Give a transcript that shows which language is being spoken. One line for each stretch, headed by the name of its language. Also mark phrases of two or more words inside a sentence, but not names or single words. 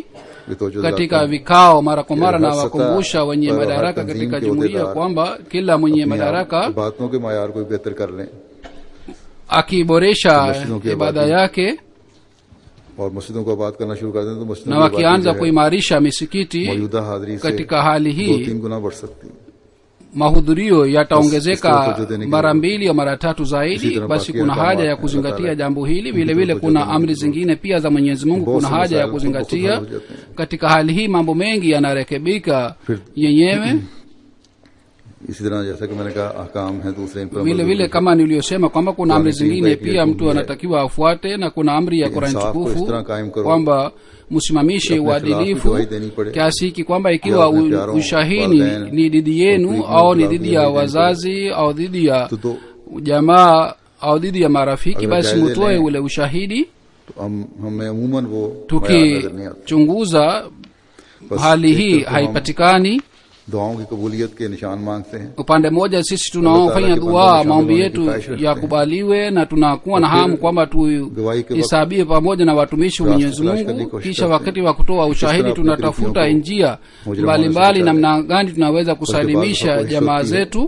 Swahili: Katika vikao mara kwa mara na wakumbusha wenye madaraka katika jumuiya kwamba kila mwenye madaraka akiboresha ibada yake na wakianza kuimarisha misikiti, katika hali hii mahudhurio yataongezeka mara 2 au mara 3 zaidi, basi kuna haja ya kuzingatia jambo hili. vile vile kuna amri zingine pia za Mwenyezi Mungu kuna haja ya kuzingatia. Katika hali hii mambo mengi yanarekebika yenyewe.
Urdu: اسی طرح جیسا کہ میں نے کہا احکام ہے دوسرے ان پر
Swahili: vile vile kama niliyosema kwamba kuna amri zingine pia mtu anatakiwa afuate, na kuna amri ya Qur'an tukufu kwamba msimamishe uadilifu kiasi hiki kwamba ikiwa ushahidi ni dhidi yenu au ni dhidi ya wazazi au dhidi ya jamaa au dhidi ya marafiki, basi mtoe ule ushahidi. Tukichunguza hali hii haipatikani.
Urdu: دعاؤں کی قبولیت کے نشان مانگتے ہیں.
Swahili: Upande mmoja sisi tunaofanya dua maombi yetu yakubaliwe, na tunakuwa na hamu kwamba tuisabie pamoja na watumishi wa Mwenyezi Mungu. Kisha wakati wa kutoa ushahidi tunatafuta njia mbalimbali namna gani tunaweza kusalimisha jamaa zetu.